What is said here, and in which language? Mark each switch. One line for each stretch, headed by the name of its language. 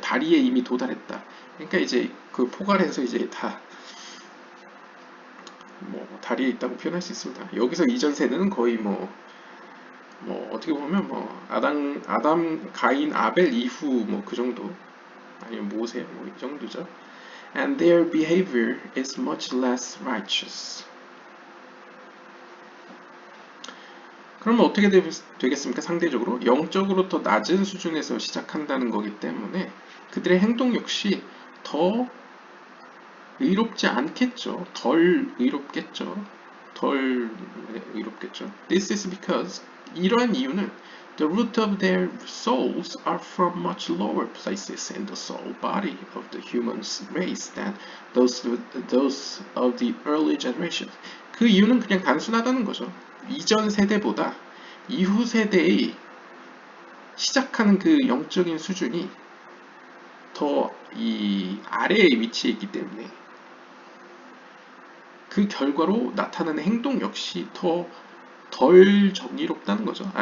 Korean: 다리에 이미 도달했다. 그러니까 이제 그 포괄해서 이제 다 뭐 다리에 있다고 표현할 수 있습니다. 여기서 이전 세대는 거의 뭐 어떻게 보면 뭐 아담, 가인, 아벨 이후 뭐 그 정도 아니면 모세 뭐 이 정도죠.
English: And their behavior is much less righteous.
Korean: 그러면 어떻게 되겠습니까? 상대적으로 영적으로 더 낮은 수준에서 시작한다는 거기 때문에 그들의 행동 역시 더 의롭지 않겠죠. 덜 의롭겠죠. 덜 의롭겠죠.
English: This is because
Korean: 이러한 이유는
English: the root of their souls are from much lower places in the soul body of the human race than those of the early generations.
Korean: 그 이유는 그냥 단순하다는 거죠. 이전 세대보다 이후 세대의 시작하는 그 영적인 수준이 더 이 아래에 위치해 있기 때문에 그 결과로 나타나는 행동 역시 덜 정의롭다는 거죠.